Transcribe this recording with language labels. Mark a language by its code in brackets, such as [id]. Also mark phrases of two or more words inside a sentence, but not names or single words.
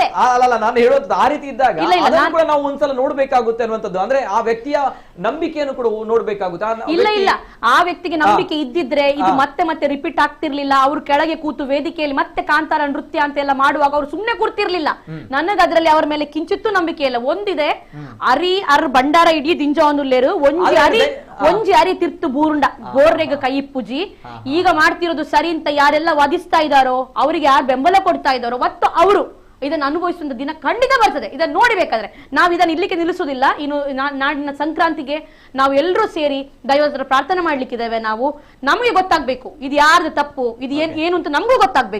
[kn] ಅಲ್ಲ, ನಾನು ಹೇಳೋದು ಆ ರೀತಿ ಇದ್ದಾಗ ಕೂಡ ನಾವು ಒಂದ್ಸಲ ನೋಡ್ಬೇಕಾಗುತ್ತೆ ಅನ್ನುವಂಥದ್ದು. ಅಂದ್ರೆ ಆ ವ್ಯಕ್ತಿಯ ನಂಬಿಕೆಯನ್ನು ಕೂಡ ನೋಡ್ಬೇಕಾಗುತ್ತೆ. ಇಲ್ಲ, ಆ ವ್ಯಕ್ತಿಗೆ ನಂಬಿಕೆ ಇದ್ದಿದ್ರೆ ಇದು ಮತ್ತೆ ಮತ್ತೆ ರಿಪೀಟ್ ಆಗ್ತಿರ್ಲಿಲ್ಲ. ಅವ್ರು ಕೆಳಗೆ ಕೂತು ವೇದಿಕೆಯಲ್ಲಿ ಮತ್ತೆ ಕಾಂತಾರ ನೃತ್ಯ ಅಂತ ಎಲ್ಲ ಮಾಡುವಾಗ ಅವ್ರು ಸುಮ್ನೆ ಕೂರ್ತಿರ್ಲಿಲ್ಲ. ನನಗೆ ಅದ್ರಲ್ಲಿ ಅವ್ರ ಮೇಲೆ ಕಿಂಚಿತ್ತೂ ನಂಬಿಕೆ ಇಲ್ಲ. ಒಂದಿದೆ, [tcy] ಬಂಡಾರ ಇಡೀ ದಿಂಜಾನುಲ್ಲೇರು ಒಂಜಿ ಅರಿ ತಿರ್ತು ಬೂರುಂಡ ಗೋರ್ರೆಗ ಕೈ ಪೂಜಿ. [kn] ಈಗ ಮಾಡ್ತಿರೋದು ಸರಿ ಅಂತ ಯಾರೆಲ್ಲ ವಾದಿಸ್ತಾ ಇದ್ದಾರೋ, ಅವರಿಗೆ ಯಾರು ಬೆಂಬಲ ಕೊಡ್ತಾ ಇದ್ದಾರೋ ಮತ್ತು ಅವರು ಇದನ್ನು ಅನುಭವಿಸುವಂತ ದಿನ ಖಂಡಿತ ಬರ್ತದೆ. ಇದನ್ನ ನೋಡ್ಬೇಕಾದ್ರೆ ನಾವು ಇದನ್ನ ಇಲ್ಲಿಗೆ ನಿಲ್ಲಿಸುವುದಿಲ್ಲ. ಇನ್ನು ನಾಡಿನ ಸಂಕ್ರಾಂತಿಗೆ ನಾವು ಎಲ್ಲರೂ ಸೇರಿ ದೈವದ ಪ್ರಾರ್ಥನೆ ಮಾಡ್ಲಿಕ್ಕಿದ್ದೇವೆ. ನಮಗೆ ಗೊತ್ತಾಗ್ಬೇಕು ಇದು ಯಾರ್ದು ತಪ್ಪು, ಇದು ಏನು ಅಂತ ನಮಗೂ ಗೊತ್ತಾಗ್ಬೇಕು.